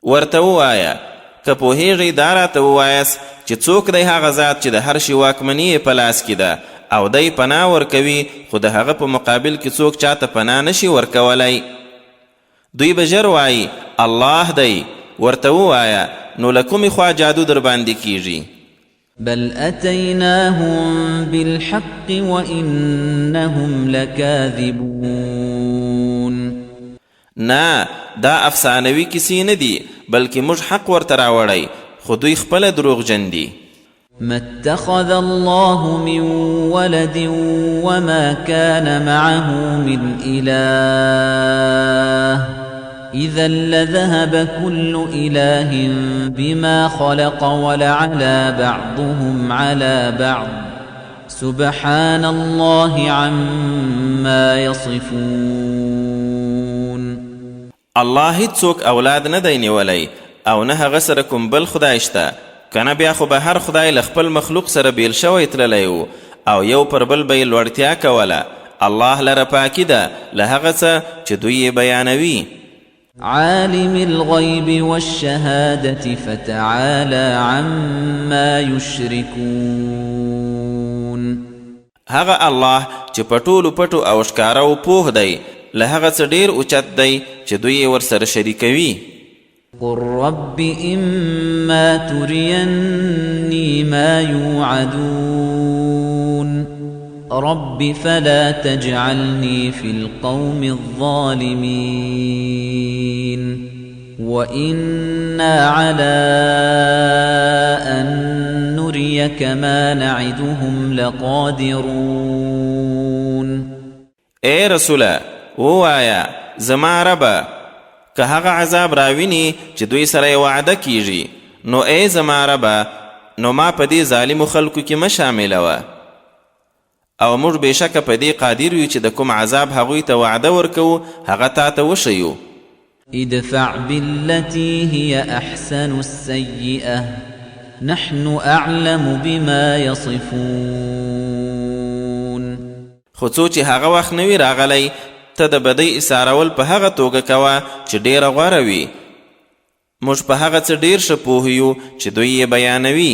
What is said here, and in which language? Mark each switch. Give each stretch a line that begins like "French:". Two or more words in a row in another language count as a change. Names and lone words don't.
Pashto: ورته ووایه که پوهیږئ دا راته ووایاست چې څوک دی هغه ذات چې د هر شي واکمني یې په لاس کې ده او دی پناه ورکوي خو د هغه په مقابل کې څوک چاته پناه نشي ورکولی دوی به ژر وایي الله دی ورته ووایه نو له کومې خوا جادو در باندې کیږي
Arabic: بل اتیناهم بالحق وانهم لکاذبون
Pashto: نه دا افسانوي کیسې نه دي بلکې موږ حق ورته راوړی خو دوی خپله دروغجن دي
Arabic: ما اتخذ الله من ولد وما كان معه من إله إذا لذهب كل إله بما خلق ولعلى بعضهم على بعض سبحان الله عما يصفون
Pashto: الله هیڅوک اولاد نه دی نیولی او نه هغه سره کوم بل خدای شته کنه بیا خو به هر خدای له خپل مخلوق سره بیل شوی تللی و او یو پر بل به یې لوړتیا کوله الله لره پاکي ده له هغه څه چې دوی یې بیانوي
Arabic: عالم الغيب والشهادة فتعالى عما يشركون
Pashto: هغه الله چې په ټولو پټو او ښکاره و پوه دی له هغه څه ډېر اوچت دی چې دوی یې ورسره شریکوي
Arabic: قل رب إما تريني ما يوعدون رب فلا تجعلني في القوم الظالمين وإنا على أن نريك ما نعدهم لقادرون
Pashto: اے رسوله ووایا زما ربه که هغه عذاب راویني چې دوی سره یې وعده کیږي نو ای زما ربه نو ما په دې ظالمو خلکو کې مه شاملوه او موږ بېشکه په دې قادر یو چې د کوم عذاب هغوی ته وعده ورکوو هغه تا ته وښیو
Arabic: ادفع بالتي هي أحسن السيئة نحن أعلم بما يصفون
Pashto: خو څو چې هغه وخت نه وي راغلی ته د بدۍ اصارول په هغه توګه کوه چې ډېره غوره وي موږ په هغه څه ډېر ښه پوه یو چې دوی یې بیانوي